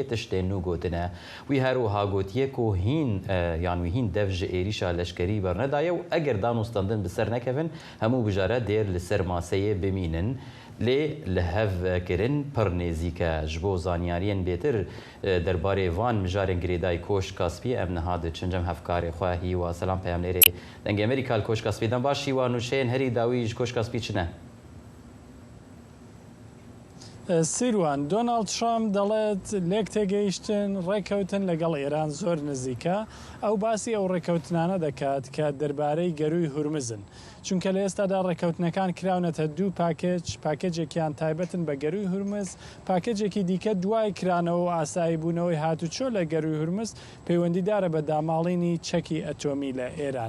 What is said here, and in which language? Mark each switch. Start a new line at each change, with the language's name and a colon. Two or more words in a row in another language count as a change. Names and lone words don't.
Kurdish: تشتێن و گوتنە وی هەروەها گوتیەک و هین دەڤژ عێریشە لەشکەری بەرنەدایە و ئەگەر دانوستاندن بسەر نەکەون هەموو بژارە دێر لەسەر ماسەیە بمینن لێ لە هەڤکردن پڕ نێزیکە ji بۆ زانیاریên بێتر دەربارەی van mijarên girêdayî Koşkaspiyê em niha diçin cem hevkarê xwe hîwa selam peyamnêrê dengê Amerîka li Koşkaspiyê dem baş hîwa nûşeyên herî dawî ji Koşkaspî çi ne?
Central Kurdish: سیروان دۆناڵد ترامپ دەڵێت لێک تێگەیشتن ڕێکەوتن لەگەڵ ئێران زۆر نزیکە، ئەو باسی ئەو ڕێکەوتنانە دەکات کە دەربارەی گەروی هورمزن، چونکە لە ئێستادا ڕێکەوتنەکان کراونەتە دوو پاکێجێکیان تایبەتن بە گەروی هورمز، پاکێجێکی دیکە دوای کرانەوە و ئاسایی بوونەوەی هاتوچۆ لە گەروی هورمز پەیوەندیدارە بە داماڵینی چەکی ئەتۆمی لە ئێران.